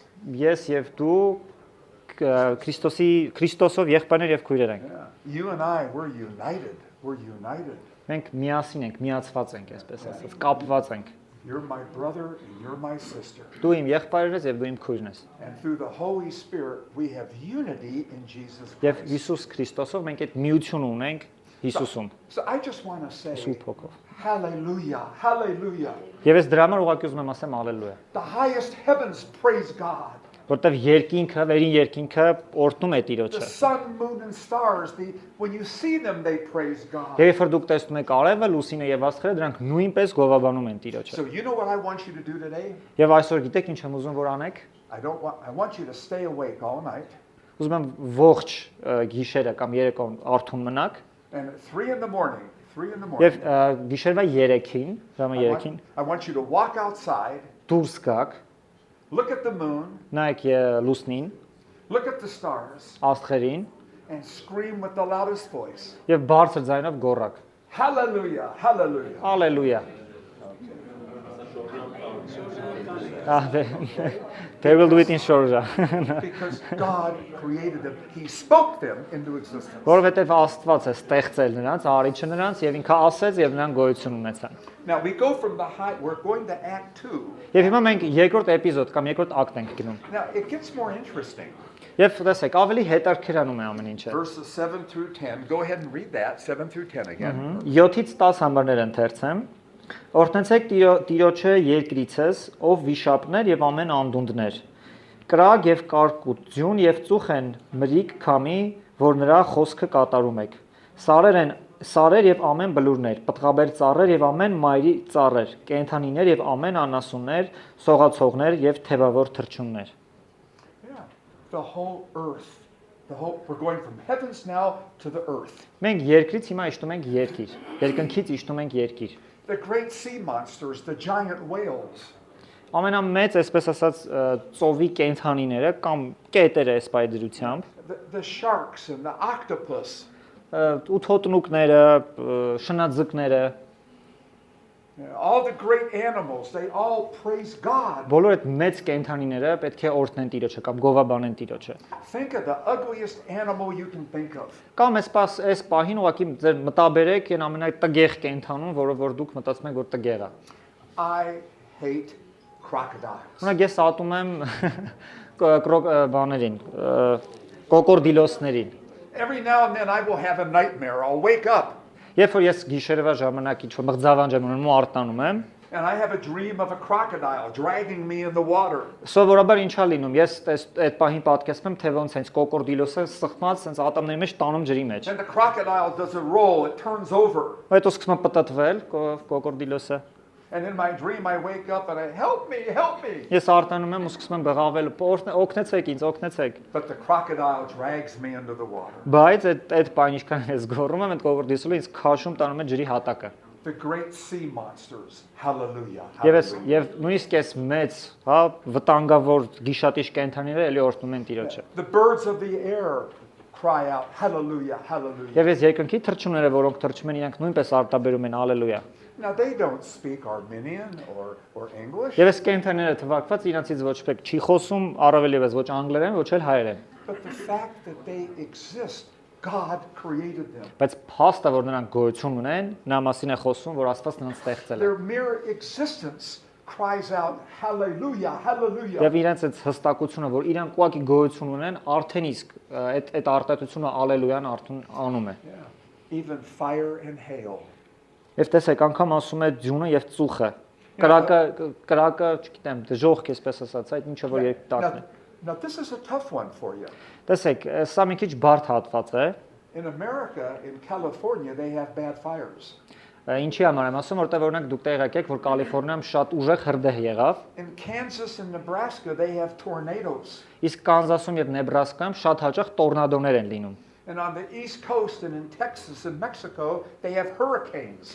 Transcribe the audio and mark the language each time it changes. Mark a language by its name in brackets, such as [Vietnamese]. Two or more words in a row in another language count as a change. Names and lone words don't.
[Armenian] Ես եւ դու Քրիստոսով եղբայրներ եւ քույրեր ենք։ [English] Yeah. You and I, we're united. We're united. [Armenian] Մենք միասին ենք, միացված ենք, այսպես ասած, կապված ենք։ [English] You're my brother and you're my sister. [Armenian] Դու իմ եղբայրն ես եւ դու իմ քույրն ես։ [English] And through the Holy Spirit, we have unity in Jesus [Armenian] Եվ [English] Christ. [Armenian] Հիսուս Քրիստոսով մենք այդ միություն ունենք Հիսուսում, [English] So I just want to say, [Armenian] Սուրբ Հոգով։ [English] hallelujah, hallelujah. [Armenian] Եվ ես դրա համար ուղղակի ուզում եմ ասեմ ալելույա, [English] The highest heavens praise God. [Armenian] որտեվ երկինքը, վերին երկինքը օրհնում է [English] The [Armenian] Տիրոջը։ [English] sun, moon, and stars, when you see them, they praise God. [Armenian] Եվ երբ որ դուք տեսնում եք արևը, լուսինը եւ աստղերը, դրանք nույնպես գովաբանում են Տիրոջը։ [English] So you know what I want you to do today? [Armenian] Եւ այսօր գիտեք ինչ եմ ուզում որ անեք։ [English] I want you to stay awake all night. [Armenian] Ուզում եմ ողջ գիշերը կամ երեկոն արթուն մնաք [English] And at 3 in the morning, [Armenian] եւ գիշերվա 3-ին, ժամը 3-ին [English] I want you to walk outside, [Armenian] դուրս գաք, [English] look at the moon, [Armenian] նայեք լուսնին, [English] look at the stars, [Armenian] աստղերին [English] and scream with the loudest voice. [Armenian] եւ բարձր ձայնով գոռաք. [English] Hallelujah, hallelujah. Ալելույա։ They will do it in Shorja. Because God created them. He spoke them into existence. [Armenian] Որովհետեւ Աստված է ստեղծել նրանց, արիչը նրանց եւ ինքը ասեց եւ նրանք գոյություն ունեցան։ [English] Now we go from the high, we're going to Act 2. [Armenian] Եվ հիմա մենք երկրորդ էպիզոդ կամ երկրորդ ակտ ենք գնում։ [English] Now it gets more interesting. Եվ տեսեք, ավելի հետաքրքրանում է ամեն ինչը։ Verses 7 through 10. Go ahead and read that, 7 through 10 again. [Armenian] 7-ից 10 համարներ ընթերցեմ։ Օրհնեցեք Տիրոջը երկրիցս, ով վիշապներ եւ ամեն անդունդներ։ Կրակ եւ կարկուտ, ձյուն եւ ծուխ են մրիկ քամի, որ նրա խոսքը կատարում եք։ Սարեր եւ ամեն բլուրներ, պտղաբեր ծառեր եւ ամեն մայրի ծառեր, կենդանիներ եւ ամեն անասուններ, սողացողներ եւ թևավոր թռչուններ։ [English] Yeah. The whole earth. We're going from heavens now to the earth. [Armenian] Մենք երկրից հիմա իջնում ենք երկիր։ Երկնքից իջնում ենք երկիր։ [English] The great sea monsters, the giant whales. [Armenian] Ամենամեծ, այսպես ասած, ծովի կենդանիները կամ կետերը այս պայդրությամբ, [English] The sharks and the octopus. [Armenian] ութոտնուկները, շնաձկները, [English] All the great animals, they all praise God. [Armenian] բոլոր այդ մեծ կենդանիները պետք է օրհնեն Տիրոջը կամ գովաբանեն Տիրոջը։ [English] Think of the ugliest animal you can think of. [Armenian] Կամ այս պահին ուղղակի ձեր մտաբերեք այն ամենատգեղ կենդանուն, որը որ դուք մտածում եք որ տգեղ է։ [English] I hate crocodiles. [Armenian] Օրինակ ես ատում եմ բաներին, կոկորդիլոսներին։ [English] Every now and then I will have a nightmare. I'll wake up [Armenian] Երբ որ ես գիշերվա ժամանակ ինչ-որ մղձավանջ եմ ունում ու արտանում եմ, [English] and I have a dream of a crocodile dragging me in the water. [Armenian] սովորաբար ինչա լինում, ես այդ պահին պատկերացնում եմ, թե ոնց հենց կոկորդիլոսը սխմած հենց ատամների մեջ տանում ջրի մեջ։ [English] And the crocodile does a roll, it turns over. [Armenian] Հետո սկսում է պտտվել կոկորդիլոսը։ [English] And in my dream I wake up and I help me, help me. [Armenian] Ես արտանում եմ ու սկսում եմ բղավել, օգնեցեք ինձ, օգնեցեք։ [English] But the crocodile drags me into the water. [Armenian] Բայց այդ պահին ինչքան ես գոռում եմ, այդ կոկորդիլոսը ինձ քաշում տանում է ջրի հատակը։ [English] The great sea monsters. Hallelujah. [Armenian] Եվ [English] hallelujah. [Armenian] նույնիսկ այս մեծ, հա, վտանգավոր գիշատիչ կենդանիները էլի օրհնում են Տիրոջը։ [English] The birds of the air cry out, hallelujah, hallelujah. [Armenian] Եվ այս երկնքի թռչունները, որոնք թռչում են, իրենք նույնպես արտաբերում են ալելույա։ [English] Now they don't speak Armenian or English, [Armenian] Եվ այս կենդանիները թվարկված իրանցից ոչ մեկ չի խոսում առավել եւս ոչ անգլերեն, ոչ էլ հայերեն։ [English] but the fact that they exist, God created them. [Armenian] Բայց փաստը, որ նրանք գոյություն ունեն, նա մասին է խոսում, որ Աստված նրանց ստեղծել է։ [English] Their mere existence cries out, hallelujah, hallelujah. [Armenian] Եվ իրենց այդ հստակությունը, որ իրանք ուղղակի գոյություն ունեն, արդեն իսկ այդ արտահայտությունը ալելույան արդեն անում է։ [English] Yeah. Even fire and hail. [Armenian] Եվ տեսեք, անգամ ասում է ձյունը եւ ծուխը։ Կրակը, չգիտեմ, դժոխք էսպես ասած, այդ ինչը որ երբ տակն է։ [English] Now this is a tough one for you. [Armenian] Տեսեք, սա մի քիչ բարդ հատված է։ [English] In America, in California, they have bad fires. [Armenian] Ինչի համար եմ ասում, որտեղ օրինակ դուք տեղյակ եք, որ Կալիֆոռնիայում շատ ուժեղ հրդեհ եղավ, [English] In Kansas and Nebraska, they have tornadoes. [Armenian] իսկ Կանզասում եւ Նեբրասկայում շատ հաճախ տորնադոներ են լինում։ [English] And on the East Coast and in Texas and Mexico, they have hurricanes.